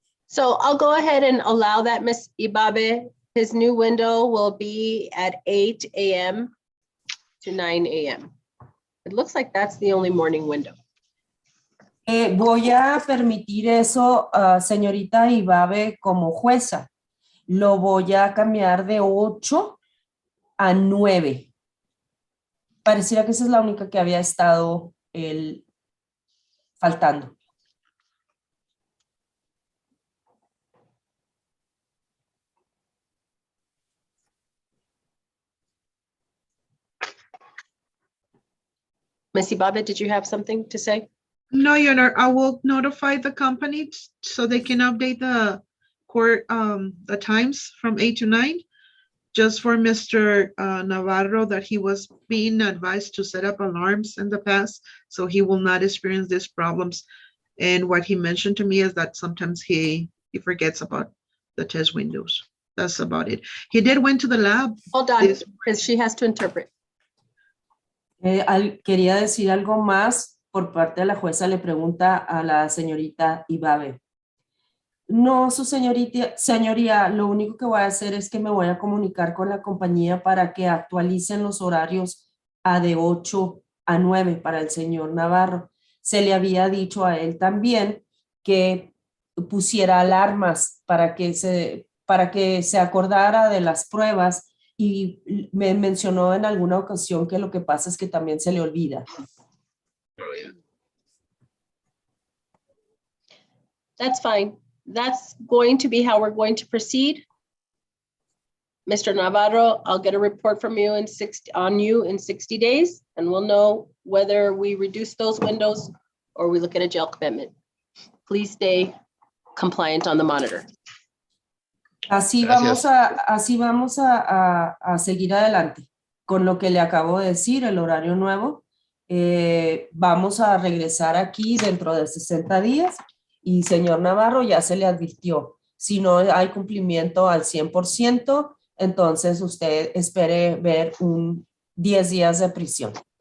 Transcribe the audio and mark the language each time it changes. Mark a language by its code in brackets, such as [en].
[en] So I'll go ahead and allow that, Ms. Ibabe. His new window will be at 8 a.m. to 9 a.m. It looks like that's the only morning window. [es] Voy a permitir eso, señorita Ibabe, como jueza. Lo voy a cambiar de 8 a 9. Pareciera que esa es la única que había estado faltando. [en] Ms. Ibabe, did you have something to say? No, Your Honor, I will notify the company so they can update the court, the times from 8 to 9. Just for Mr. Navarro, that he was being advised to set up alarms in the past, so he will not experience these problems. And what he mentioned to me is that sometimes he forgets about the test windows. That's about it. He did went to the lab. Hold on, This- because she has to interpret. [es] Quería decir algo más por parte de la jueza, le pregunta a la señorita Ibabe. No, su señoría, lo único que voy a hacer es que me voy a comunicar con la compañía para que actualicen los horarios de 8 a 9 para el señor Navarro. Se le había dicho a él también que pusiera alarmas para que se acordara de las pruebas, y me mencionó en alguna ocasión que lo que pasa es que también se le olvida. [en] That's fine. That's going to be how we're going to proceed. Mr. Navarro, I'll get a report from you on you in 60 days, and we'll know whether we reduce those windows or we look at a jail commitment. Please stay compliant on the monitor. [es] Así Gracias. vamos a seguir adelante con lo que le acabo de decir, el horario nuevo. Vamos a regresar aquí dentro de 60 días y señor Navarro, ya se le advirtió. Si no hay cumplimiento al 100%, entonces usted espere ver 10 días de prisión.